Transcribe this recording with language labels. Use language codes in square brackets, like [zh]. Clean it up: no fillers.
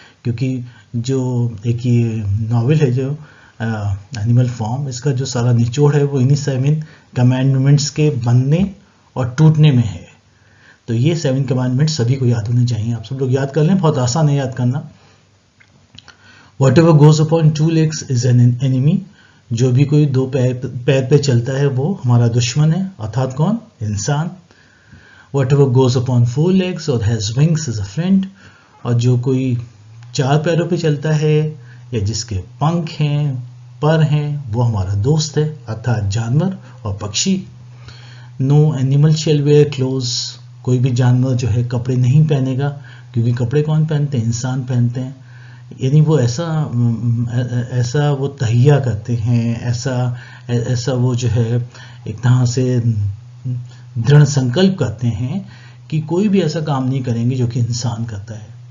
[hi] क्योंकि जो एक ये नॉवेल है जो एनिमल फॉर्म, इसका जो सारा निचोड़ है वो इन्हीं 7 कमांडमेंट्स के बनने और टूटने में है। तो ये 7 कमांडमेंट्स सभी को याद होने चाहिए। आप सब लोग याद कर लें, बहुत आसान है याद करना। [en] Whatever goes upon 2 legs is an enemy। [hi] जो भी कोई 2 पैर पे चलता है वो हमारा दुश्मन है, अर्थात कौन? इंसान। [en] Whatever goes upon 4 legs or has wings is a friend। [hi] और जो कोई 4 पैरों पे चलता है या जिसके पंख हैं, पर हैं, वो हमारा दोस्त है, अर्थात जानवर और पक्षी। [en] No animal shall wear clothes। [hi] कोई भी जानवर जो है कपड़े नहीं पहनेगा, क्योंकि कपड़े कौन पहनते हैं? इंसान पहनते हैं। यानी वो ऐसा वो तहिया करते हैं, ऐसा वो जो है एक तरह से दृढ़ संकल्प करते हैं कि कोई भी ऐसा काम नहीं करेंगे जो कि इंसान करता है।